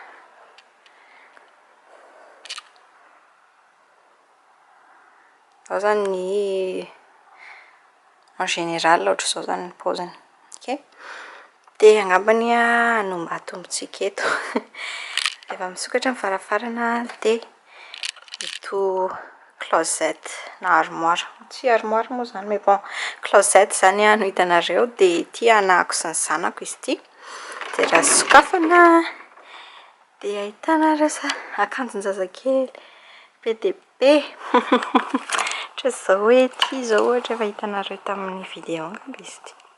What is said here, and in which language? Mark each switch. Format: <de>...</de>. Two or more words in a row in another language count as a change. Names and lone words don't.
<mg>Izao zany ny</mg> <fr>en général</fr> <mg>ohatra izao zany ny paoziny. Okay. Dia angambany no mba tombontsika eto. Rehefa misokatra ny varavarana dia ito closet na armoire, tsy armoire moa zany</mg> <fr>mais bon</fr> <mg>closet zany no hitanareo. Dia ity anako sy ny zanako izy ity. Dia raha sokafana dia ahitana rasa akanjon-jazakely be dia be. Ohatra izao hoe ity zao ohatra efa hitanareo tamin'ny vidéo angamba izy ity.</mg>